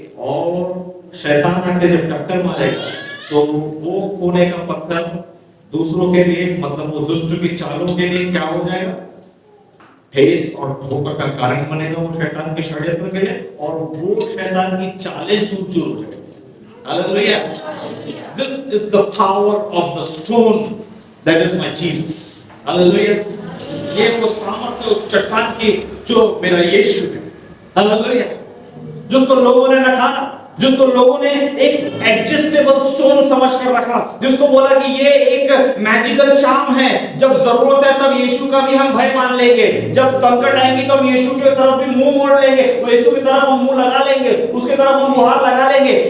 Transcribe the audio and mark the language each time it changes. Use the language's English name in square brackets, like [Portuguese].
[Hindi] और शैतान आके जब टक्कर मारेगा तो वो कोने का पत्थर दूसरों के लिए, मतलब वो दुष्ट की चालों के लिए क्या हो जाएगा? ठेस और ठोकर का कारण बनेगा वो शैतान के षड्यंत्र के लिए, और वो शैतान की चालें चूर चूर हो जाएगी। [English] Hallelujah. This is the power of the stone that is my Jesus. Hallelujah. [Hindi] ये वो सामर्थ्य उस चट्टान की जो मेरा यीशु है। Hallelujah. जिसको लोगों ने नकारा, जिसको लोगों ने एक एडजस्टेबल स्टोन समझ कर रखा, जिसको बोला कि ये एक मैजिकल चार्म है, जब जरूरत है तब यीशु का भी हम भय मान लेंगे, जब संकट आएंगी तो हम यीशु की तरफ भी मुंह मोड़ लेंगे, वो यीशु की तरफ हम मुंह लगा लेंगे, उसके तरफ हम मुहार लगा लेंगे।